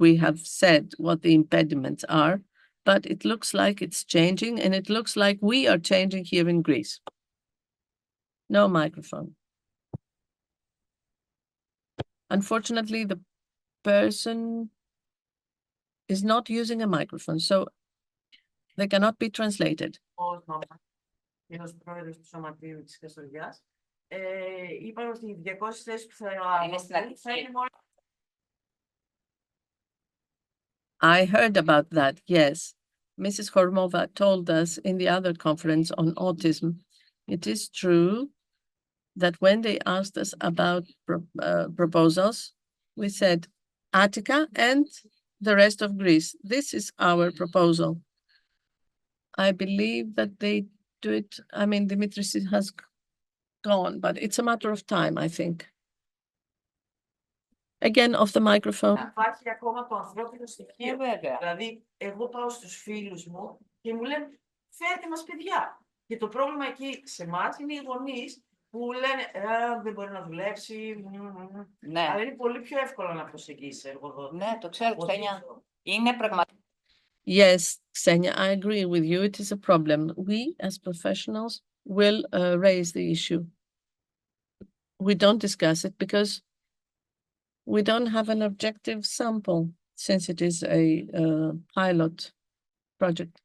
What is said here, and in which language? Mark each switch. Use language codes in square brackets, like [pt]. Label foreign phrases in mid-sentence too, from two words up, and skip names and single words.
[en] We have said what the impediments are, but it looks like it's changing, and it looks like we are changing here in Greece. No microphone. Unfortunately, the person is not using a microphone, so they cannot be translated. [el] Ένας πρόεδρος του Σωματείου της Καστοριάς, είπαν ότι οι 200 θέσεις που θα είναι μόνο. [en] I heard about that, yes. Mrs. Hormova told us in the other conference on autism. It is true that when they asked us about proposals, we said Attica and the rest of Greece. This is our proposal. I believe that they do it. I mean, Dimitris has gone, but it's a matter of time, I think. Again, off the microphone. [el] Υπάρχει ακόμα το ανθρώπινο στοιχείο. Δηλαδή, εγώ πάω στους φίλους μου και μου λένε φέρτε μας παιδιά. Και το πρόβλημα εκεί σε εμάς είναι οι γονείς που λένε δεν μπορεί να δουλέψει. Ναι. Αλλά είναι πολύ πιο εύκολο να προσεγγίσει εργοδότη. Ναι, το ξέρω, Ξένια. Είναι πραγματικά. [en] Yes, Ksenia, I agree with you. It is a problem. We, as professionals, will raise the issue. We don't discuss it because we don't have an objective sample since it is a pilot project.